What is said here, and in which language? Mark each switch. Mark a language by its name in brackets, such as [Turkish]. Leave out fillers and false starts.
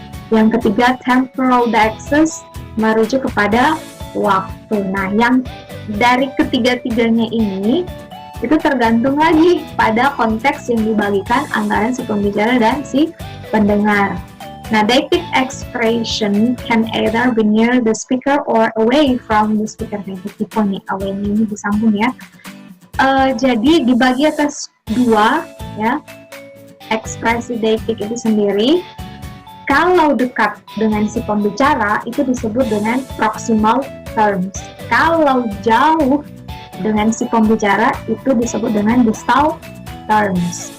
[Indonesian] Yang ketiga, temporal deixis, merujuk kepada waktu. Nah, yang dari ketiga-tiganya ini itu tergantung lagi pada konteks yang dibagikan antara si pembicara dan si pendengar. [English] Nah, deictic expression can either be near the speaker or away from the speaker. [Indonesian] Nah, tipe nih, away-nya ini disambung ya. Jadi dibagi atas dua ya, ekspresi deictic itu sendiri. Kalau dekat dengan si pembicara itu disebut dengan proximal terms. Kalau jauh dengan si pembicara itu disebut dengan distal terms.